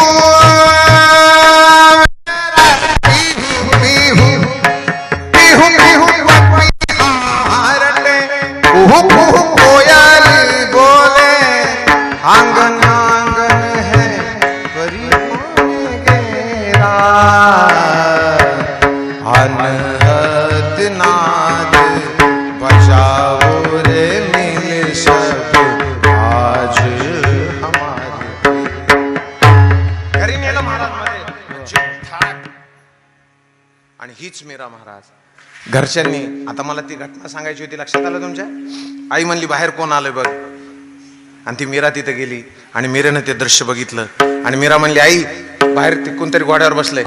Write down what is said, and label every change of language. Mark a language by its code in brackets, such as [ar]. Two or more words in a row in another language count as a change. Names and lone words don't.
[hi] पीहू पीहू पीहू पपीहा रटे, कुहू कुहू कोयल बोले, आंगन आंगन है परियों ने घेरा, अनहद नाद बजाओ रे मिल सब आज हमारे. [mr] घरी नेलं महाराज मध्ये चिठ्ठाक. आणि हीच मीरा महाराज. घरच्यांनी आता मला ती घटना सांगायची होती, लक्षात आलं तुमच्या? आई म्हणली बाहेर कोण आलंय बघ. आणि ती मीरा तिथे गेली आणि मीरेनं ते दृश्य बघितलं आणि मीरा म्हणली आई बाहेर ते कोणतरी घोड्यावर बसलंय.